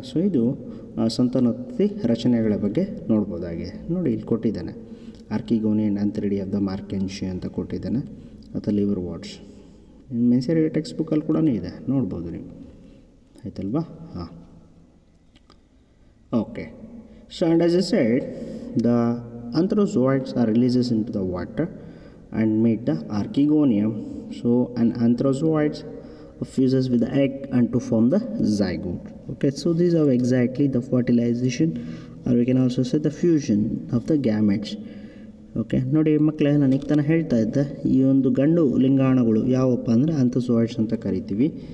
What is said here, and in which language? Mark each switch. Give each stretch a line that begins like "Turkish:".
Kannada: So ಇದು ಸಂತಾನೋತ್ಪತ್ತಿ ರಚನೆಗಳ ಬಗ್ಗೆ ನೋಡ್ಬೋದಾಗಿದೆ. ನೋಡಿ ಇಲ್ಲಿ ಕೊಟ್ಟಿದ್ದಾನೆ ಆರ್ಕಿಗೋನಿ ಆ್ಯಂಡ್ ಆಂಥ್ರಿಡಿ ಆಫ್ ದ ಮಾರ್ಕೆನ್ಶಿ ಅಂತ ಕೊಟ್ಟಿದ್ದಾನೆ, ಅಥವಾ ಲಿವರ್ ವಾಟ್ಸ್. ಮೆನ್ಸರಿ ಟೆಕ್ಸ್ಟ್ ಬುಕ್ಕಲ್ಲಿ ಕೂಡ ಇದೆ, ನೋಡ್ಬೋದು ನೀವು ಆಯ್ತಲ್ವಾ. ಹಾಂ, okay.
English: So and as a said, the anthrozoids are releases into the water and meet the archegonium. So an anthrozoids fuses with the egg and to form the zygote. Okay, so these are exactly the fertilization, or we can also say the fusion of the gametes.
Kannada: Okay ನೋಡಿ ಮಕ್ಕಳೇ, ನಾನು ಈಗ ತಾನೇ ಹೇಳ್ತಾ ಇದ್ದೆ, ಈ ಒಂದು ಗಂಡು ಲಿಂಗಾಣುಗಳು ಯಾವಪ್ಪ ಅಂದರೆ ಆಂಥ್ರೋಜಾಯ್ಡ್ಸ್ ಅಂತ ಕರಿತೀವಿ.